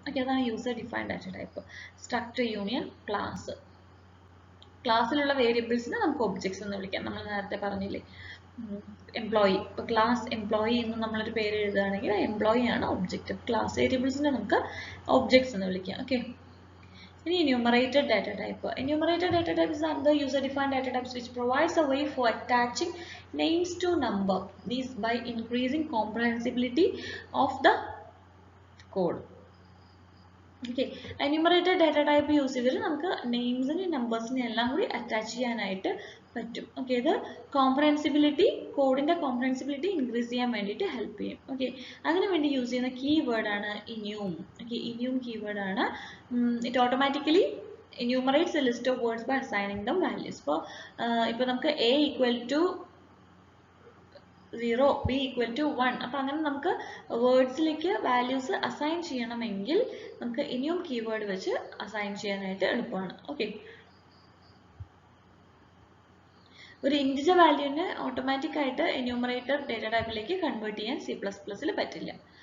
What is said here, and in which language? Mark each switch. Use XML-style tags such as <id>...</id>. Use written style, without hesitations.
<ml>Okay, അതാണ് user defined data type. Structure union class. ക്ലാസ്സിലുള്ള വേരിയബിൾസിനെ നമുക്ക് ഒബ്ജക്ട്സ് എന്ന് വിളിക്കാം. നമ്മൾ നേരത്തെ പറഞ്ഞില്ലേ എംപ്ലോയി. ഇപ്പോൾ ക്ലാസ് എംപ്ലോയി എന്ന് നമ്മളൊരു പേര് എഴുതുകയാണെങ്കിൽ എംപ്ലോയി ആണ് ഒബ്ജക്റ്റ്. ക്ലാസ് വേരിയബിൾസിനെ നമുക്ക് ഒബ്ജക്ട്സ് എന്ന് വിളിക്കാം.</ml> <en>Okay, ഇനി enumerated data type. Enumerated data type is another user-defined data types which provides a way for attaching names to number. These by increasing comprehensibility of the code.</en> <ml>Okay, enumerated data type use ചെയ്തിട്ട് നമുക്ക് നെയിംസിനെ നമ്പേഴ്സിനെ എല്ലാം കൂടി attach ചെയ്യാനായിട്ട് പറ്റും. Okay, ഇത് കോംപ്രഹെൻസിബിലിറ്റി, കോഡിന്റെ കോംപ്രഹെൻസിബിലിറ്റി increase ചെയ്യാൻ വേണ്ടിയിട്ട് ഹെൽപ്പ് ചെയ്യും. ഓക്കെ, അതിനു വേണ്ടി യൂസ് ചെയ്യുന്ന കീവേഡ് ആണ് enum. ഓക്കെ, enum കീവേഡ് ആണ്.</ml> <en>It automatically enumerates a list of words by assigning them values.</en> <ml>ഇപ്പോൾ നമുക്ക് a equal to 0, b equal to 1. അപ്പോൾ അങ്ങനെ നമുക്ക് വേർഡ്സിലേക്ക് വാല്യൂസ് അസൈൻ ചെയ്യണമെങ്കിൽ നമുക്ക് enum കീവേഡ് വെച്ച് അസൈൻ ചെയ്യാനായിട്ട് എളുപ്പമാണ്. ഓക്കെ, ഒരു ഇൻറ്റിജർ വാല്യൂവിനെ ഓട്ടോമാറ്റിക് ആയിട്ട് എന്യൂമറേറ്റഡ് ഡേറ്റ ടൈപ്പിലേക്ക് കൺവേർട്ട് ചെയ്യാൻ C++ൽ പറ്റില്ല.</ml>